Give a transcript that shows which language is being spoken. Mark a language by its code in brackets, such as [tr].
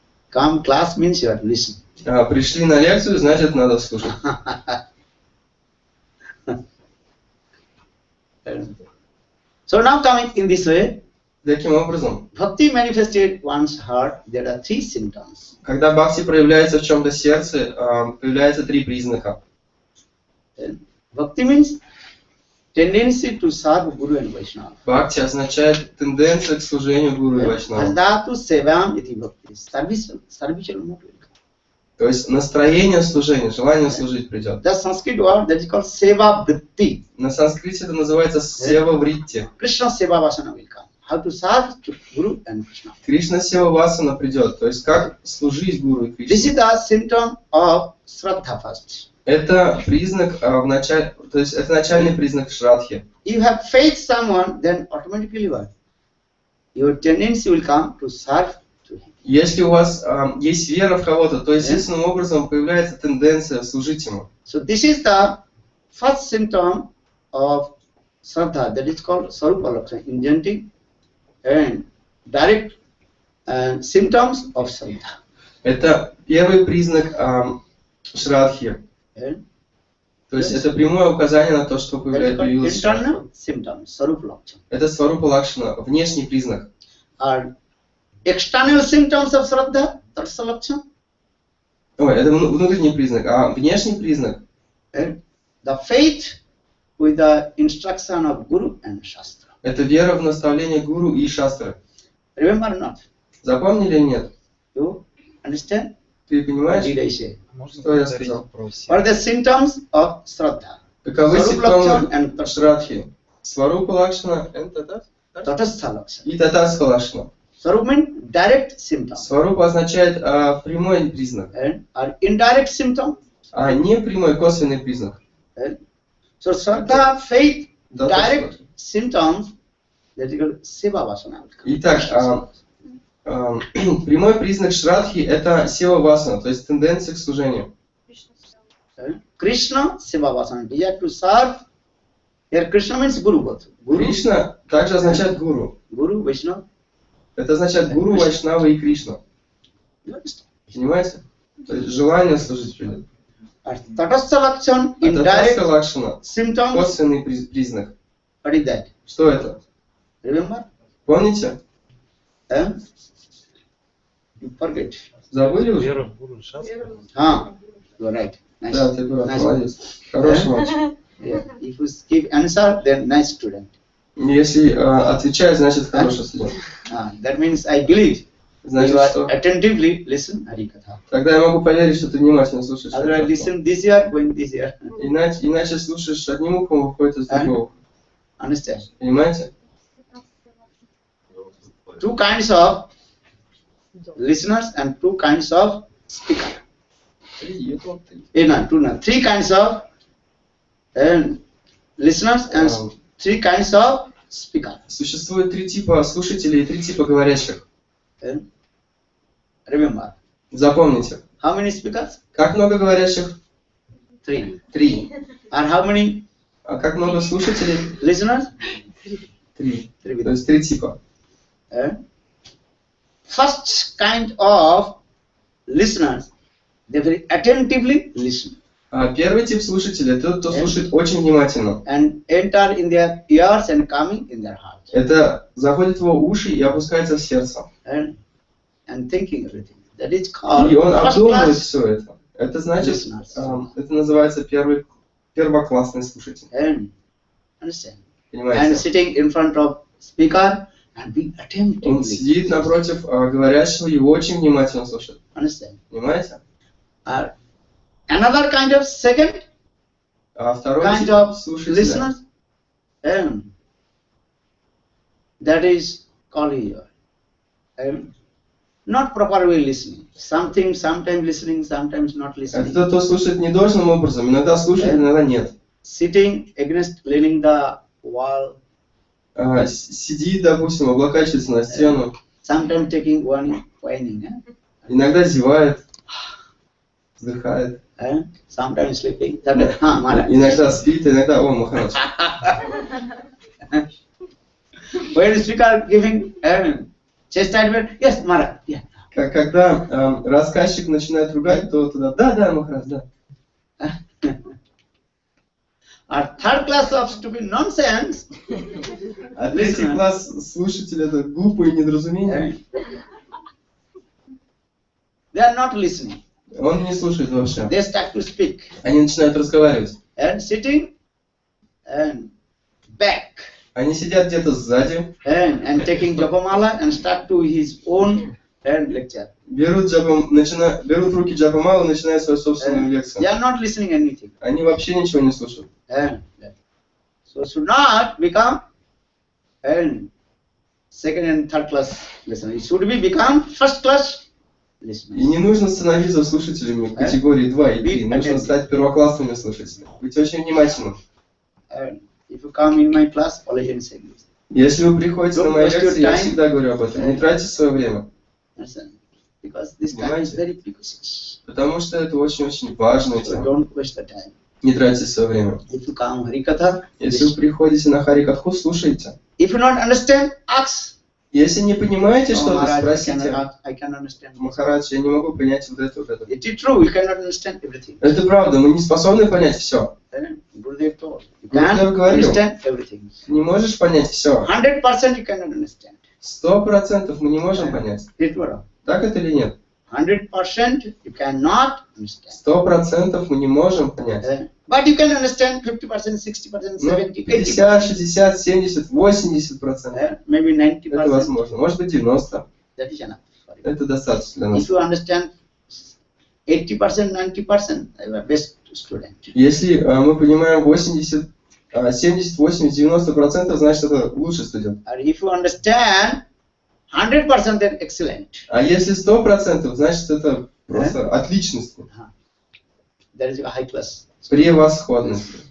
[en] Come class means you are listen. [ru] Пришли на лекцию, значит, надо слушать. [en] So now coming in this way, [ru] Таким образом, [en] Bhakti manifested one's heart. There are three symptoms. [ru] Когда бхакти проявляется в чем-то сердце, появляется три признака. [en] Bhakti means tendency to serve Guru and Vaishnava. [ru] Бхакти означает тенденция к служению Гуру и Вайшнаву. [sa] Bhajdatu sevam iti bhakti. [en] Servicial motive. [ru] То есть настроение служения, желание служить придет. [en] The Sanskrit word that is called Seva-вритти. [ru] На санскрите это называется Сева-вритти. [en] Krishna Seva-vasana will come. How to serve to Guru and Krishna. [ru] Кришна Сева-васана придет, то есть как служить Гуру и [en] This is [ru] Кришне. [en] the symptom of Shradha first. [ru] Это признак, то есть это начальный признак Шрадхи. [en] If you have faith someone, then automatically what? Your tendency will come to serve to him. [ru] Если у вас есть вера в кого-то, то естественным образом появляется тенденция служить ему. [en] So this is the first symptom of Shradha, that is called Sarupa Lakshana, ingenting and direct symptoms of Shradha. [ru] Это первый признак Шрадхи. То есть это прямое указание на то, что появилось Шрадха. [en] Internal symptoms, Sarupa Lakshana. [ru] Это Сварупа Лакшана, внешний признак. [en] Are external symptoms of Shradha, that's the Lakshana. [ru] Ой, это внутренний признак. А внешний признак? [en] The faith with the instruction of Guru and Shastra. [ru] Это вера в наставление Гуру и Шастры. [en] Remember or not? [ru] Запомнили или нет? [en] You understand? [ru] Ты [en] What [ru] понимаешь, [en] did I say? [ru] что я сказал? [en] What are the symptoms of Shradha? [ru] Каковы [en] Sarupa [ru] симптомы [en] Lakshana and [ru] Шрадхи? Сварупа Лакшана [en] Tatastha Lakshana. [ru] и Татастха Лакшана. [en] Sarupa means direct symptom. [ru] Сварупа означает прямой признак, [en] And are indirect symptom. [ru] а не прямой косвенный признак. [en] So Shraddha, faith, [ru] Татастха. [en] direct symptoms, that is called Seva Vasana. [ru] Итак, прямой признак Шрадхи это Сева Васана, то есть тенденция к служению. [en] Krishna Seva Vasana. Desire to serve. Here Krishna means Guru both. Guru, [ru] Кришна также означает Гуру. [en] Guru, Vaishnava. [ru] Это означает Гуру, Вайшнава и Кришна. [en] You understand? [ru] Понимаете? То есть желание служить придет. [en] Tatastha Lakshan, [ru] Это [en] indirect [ru] лакшана, [en] symptoms. [ru] косвенный признак. [en] What is that? [ru] Что это? [en] Remember? [ru] Помните? [en] You forget. [ru] Забыли уже? Вера в Гуру, шастра. [en] You are right. Nice. [ru] Да, ты дурак, [en] Nice. [ru] молодец. Хороший мальчик. [en] Yeah. If you give answer, then nice student. [ru] Если отвечает, значит хороший студент. [en] That means I believe you [ru] Значит, [en] are [ru] что? [en] attentively listen Harikatha. [ru] Тогда я могу поверить, что ты внимательно слушаешь. [en] Otherwise, listen this year, going this year. [ru] Иначе слушаешь одним ухом, выходит из другого. [en] Understand? [ru] Понимаете? [en] Two kinds of listeners and two kinds of speaker. Three kinds of listeners and three kinds of speaker. [ru] Существует 3 типа слушателей и 3 типа говорящих. [en] Remember. [ru] Запомните. [en] How many speakers? [ru] Как много говорящих? [en] 3. [ru] 3. [en] And how many [ru] А как много слушателей? [en] listeners? [ru] 3. То есть 3 типа. [en] First kind of listeners, they very attentively listen. [ru] Первый тип слушателей – это тот, кто слушает очень внимательно. [en] And enter in their ears and coming in their heart. [ru] Это заходит в его уши и опускается в сердце. [en] And thinking everything. That is called [ru] И он [en] first [ru] обдумывает [en] class [ru] все это. Это значит, [en] listeners. [ru] это называется первоклассный слушатель. [en] And understand. And [ru] Понимаете? [en] sitting in front of speaker and being [ru] Он [en] attentively. [ru] сидит напротив говорящего и очень внимательно слушает. [en] Understand. [ru] Понимаете? [en] Another kind of second [ru] А второй [en] kind [ru] тип [en] of [ru] слушателя [en] listeners, that is called here. Not properly listening. Sometimes listening, sometimes not [ru] это [en] listening. [ru] тот, кто слушает недолжным образом. Иногда слушает, иногда нет. [en] Sitting against, leaning the wall. [ru] Сидит, допустим, облокачивается на стену. [en] Sometimes taking one whining. [ru] Иногда зевает, вздыхает. [en] Sometimes sleeping. Sometimes, Maharaja. [ru] Иногда спит, иногда, о, Махарадж. [en] When speaker giving chastisement, yes, Maharaja. Yeah. [ru] Когда рассказчик начинает ругать, то тогда, да, Махарадж, да. [en] Our third class of stupid nonsense. [ru] А третий класс слушателей это глупые недоразумения. [en] They are not listening. [ru] Он не слушает вообще. [en] They start to speak. [ru] Они начинают разговаривать. [en] And sitting and back. [ru] Они сидят где-то сзади. [en] And taking Japamala and start to his own lecture. [ru] Берут руки Джапамалу и начинают свою собственную лекцию. [en] They are not listening anything. [ru] Они вообще ничего не слушают. [en] So should not become second and third class listener. It should become first class listener. [ru] И не нужно становиться слушателями в категории 2 и 3. Нужно стать первоклассными слушателями. Быть очень внимательным. [en] If you come in my class, always say this. [ru] Если вы приходите на мои лекции, я всегда говорю об этом. Не тратьте свое время. [en] Because this time is very precious. [ru] Потому что это очень-очень важная [en] So [ru] тема. [en] don't waste the time. [ru] Не тратьте свое время. [en] If you come Harikatha, [ru] Если вы приходите на Харикатху, слушайте. [en] if you don't understand, ask. [ru] Если не понимаете [en] Oh, [ru] что-то, [en] Maharaj, [ru] спросите. [en] I can understand. [ru] Махарадж, я не могу понять вот это, вот это. [en] It is true, you cannot understand everything. [ru] Это правда, мы не способны понять все. [en] Gurudev told, you Gurudev can't [ru] говорил. [en] understand everything. [ru] Ты не можешь понять все. [en] 100% you cannot understand. [ru] 100% мы не можем понять. [en] It were. [ru] Так это или нет? [en] 100% you cannot understand. [ru] 100% мы не можем понять. [en] But you can understand 50%, 60%, [ru] Ну, [en] 70%, [ru] 50, 60, 70, 80%. [en] maybe 90%. [ru] Это возможно. Может быть 90%. [en] That is enough. [ru] Это достаточно для [en] If [ru] нас. [en] you understand 80%, 90%, you are best student. [ru] Если мы понимаем 80, 70, 80, 90%, значит это лучший студент. [en] And if you understand 100%, then excellent. [ru] А если 100%, значит это просто отличность. That is a high class. Превосходность.